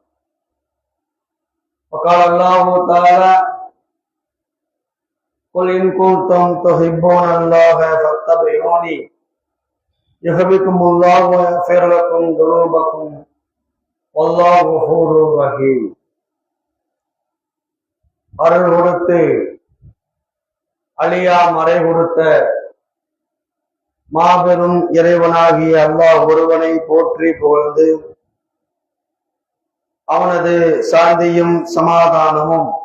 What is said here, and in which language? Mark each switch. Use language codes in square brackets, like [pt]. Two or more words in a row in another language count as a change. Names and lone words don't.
[ar] وقال الله تعالى قل إن كنتم تحبون الله فاتبعوني يحببكم الله ويغفر لكم ذنوبكم والله غفور رحيم. [ta] அருள் கொடுத்து அழியா மறை கொடுத்த மாபெரும் இறைவனாகிய அல்லாஹ் ஒருவனை போற்றி புகழ்ந்து அவனது சாந்தியும் சமாதானமும்